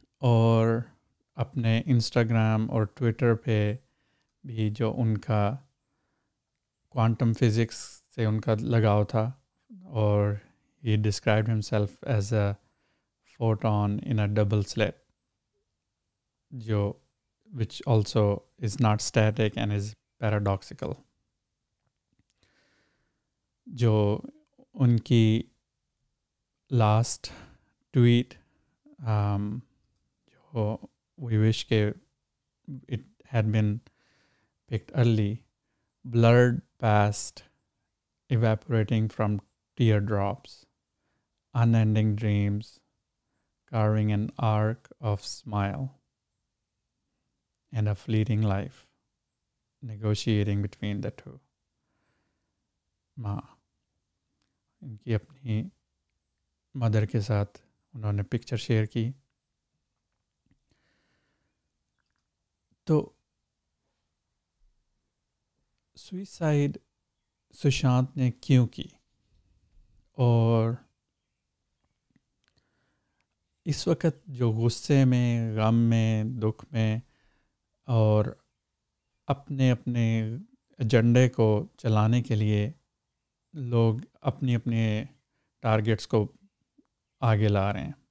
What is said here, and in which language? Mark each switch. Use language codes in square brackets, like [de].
[ur] اور اپنے انسٹاگرام اور ٹویٹر پہ بھی جو ان کا کوانٹم فزکس سے ان کا لگاؤ تھا، اور [en] he described himself as a photon in a double slit, [ur] جو [en] which also is not static and is paradoxical. [ur] جو ان کی لاسٹ ٹویٹ، جو [en] we wish کہ it had been picked early, blurred past evaporating from teardrops, unending dreams, carving an arc of smile, and a fleeting life, negotiating between the two. [ur] ماں، ان کی اپنی mother کے ساتھ انہوں نے پکچر شیئر کی. تو سوئسائڈ سشانت نے کیوں کی، اور اس وقت جو غصے میں، غم میں، دکھ میں، اور اپنے اپنے ایجنڈے کو چلانے کے لیے لوگ اپنی اپنے ٹارگیٹس کو آگے لا رہے ہیں.